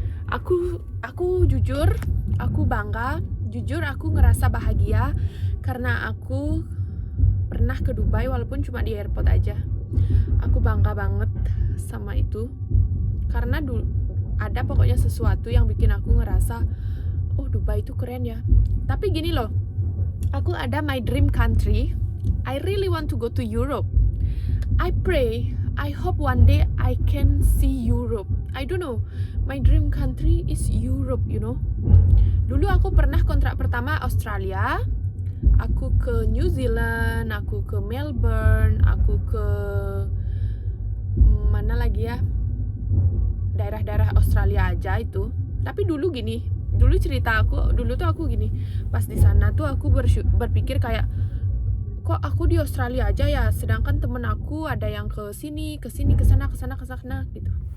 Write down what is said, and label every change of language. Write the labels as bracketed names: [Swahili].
[Indonesian] Aku jujur, aku bangga. Jujur aku ngerasa bahagia karena aku pernah ke Dubai walaupun cuma di airport aja. Aku bangga banget sama itu karena ada pokoknya sesuatu yang bikin aku ngerasa, oh Dubai itu keren ya. Tapi gini loh, aku ada [English] my dream country. I really want to go to Europe. I hope one day I can see Europe. I don't know, my dream country is Europe, you know. [Indonesian] Dulu aku pernah kontrak pertama Australia, aku ke New Zealand, aku ke Melbourne, aku ke mana lagi ya, daerah-daerah Australia aja itu. Tapi dulu cerita aku, dulu tuh aku gini, pas di sana tuh aku berpikir kayak, kok aku di Australia aja ya, sedangkan temen aku ada yang ke sini, ke sana gitu.